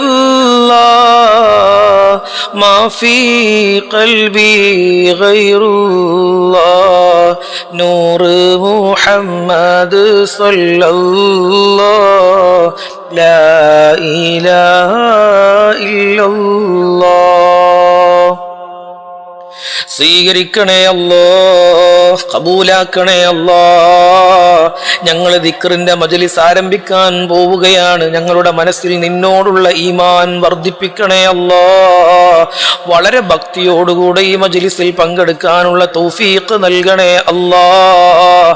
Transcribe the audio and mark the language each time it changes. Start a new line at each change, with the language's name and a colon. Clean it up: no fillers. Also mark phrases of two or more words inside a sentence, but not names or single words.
Arabic: الله ما في قلبي غير الله نور محمد صلى الله لا إله إلا الله
Malayalam: സ്വീകരിക്കണേ അല്ലാഹ്, ഖബൂലാക്കണേ അല്ലാഹ്. ഞങ്ങൾ ദിക്റിന്റെ മജ്ലിസ് ആരംഭിക്കാൻ പോവുകയാണ്. ഞങ്ങളുടെ മനസ്സിൽ നിന്നോടുള്ള ഈമാൻ വർദ്ധിപ്പിക്കണേ അല്ലാഹ്. വളരെ ഭക്തിയോടുകൂടെ ഈ മജ്ലിസിൽ പങ്കെടുക്കാനുള്ള തൗഫീഖ് നൽകണേ അല്ലാഹ്.